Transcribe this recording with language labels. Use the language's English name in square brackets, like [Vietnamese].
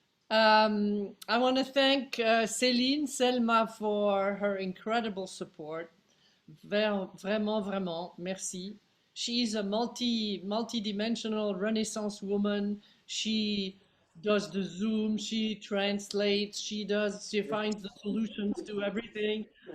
[English] I want to thank Céline Selma for her incredible support. [French] Vraiment, vraiment, merci. [English] She is a multi-dimensional Renaissance woman. She does the Zoom, she translates, she finds the solutions to everything.